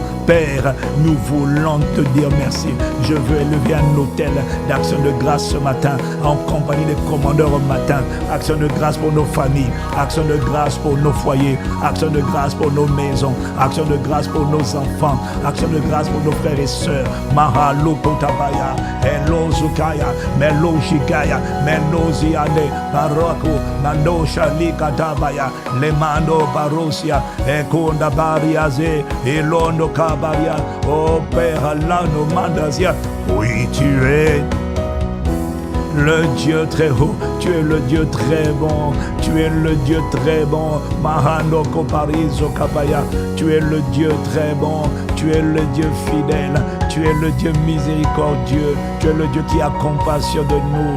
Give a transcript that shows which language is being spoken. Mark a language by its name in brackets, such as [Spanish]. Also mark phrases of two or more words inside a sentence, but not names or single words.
[French] Père, nous voulons te dire merci. Je veux élever un autel d'action de grâce ce matin, en compagnie des commandeurs au matin. Action de grâce pour nos familles, action de grâce pour nos foyers, action de grâce pour nos maisons, action de grâce pour nos enfants, action de grâce pour nos frères et sœurs. Mahalo Kotabaya, Elo Zukaya, Melo Shikaya, Melo Ziane, Baroko, Mando Shalika Tabaya, Lemando Barosia, Ekonda Bariaze, Elondo Kabaria, oh Père, Allah nous mandazia. Oui, tu es le Dieu très haut, tu es le Dieu très bon, tu es le Dieu très bon, Mahano Koparizo Kabaya, tu es le Dieu très bon, tu es le Dieu fidèle, tu es le Dieu miséricordieux, tu es le Dieu qui a compassion de nous.